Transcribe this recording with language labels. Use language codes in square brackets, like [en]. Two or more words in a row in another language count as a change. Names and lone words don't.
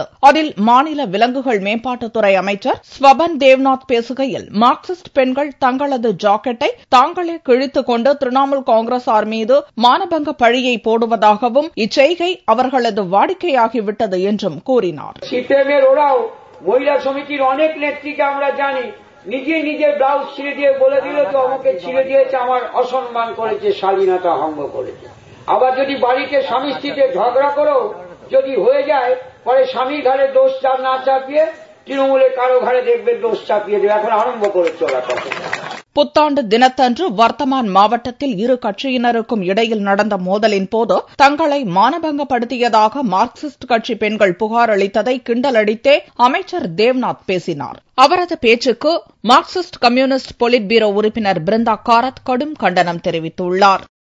[ta] அதில் மாநில விலங்குகள் மேம்பாட்டுத்துறை அமைச்சர் ஸ்வபன் தேவ்நாத் பேசுகையில், மார்க்சிஸ்ட் பெண்கள் தங்களது ஜாக்கெட்டை தாங்களே கிழித்துக் கொண்டு திரிணாமுல் காங்கிரசார் மீது மானபங்க பழியை போடுவதாகவும் இச்செய்கை அவர்களது வாடிக்கையாகிவிட்டது என்றும் கூறினார். [bn] মহিলা সমিতির অনেক নেত্রীকে আমরা জানি নিজে নিজে ব্লাউজ ছিঁড়ে দিয়ে বলে দিল তো আমাকে ছিঁড়ে দিয়েছে, আমার অসম্মান করেছে, শালীনতা ভঙ্গ করেছে। আবার যদি বাড়িতে স্বামী স্ত্রীতে ঝগড়া করেও যদি হয়ে যায়, পরে স্বামীর ঘাড়ে দোষ না চাপিয়ে তৃণমূলে কারো ঘাড়ে দেখবে দোষ চাপিয়ে দেবে। এখন আরম্ভ করে চলা কথা। [ta] புத்தாண்டு தினத்தன்று வர்த்தமான் மாவட்டத்தில் இரு கட்சியினருக்கும் இடையில் நடந்த மோதலின் போது தங்களை மானபங்கப்படுத்தியதாக மார்க்சிஸ்ட் கட்சி பெண்கள் புகார் அளித்ததை கிண்டலடித்தே அமைச்சர் தேவ்நாத் பேசினார். அவரது பேச்சுக்கு மார்க்சிஸ்ட் கம்யூனிஸ்ட் பொலிட் பீரோ உறுப்பினர் பிருந்தா காரத் கடும் கண்டனம் தெரிவித்துள்ளார்.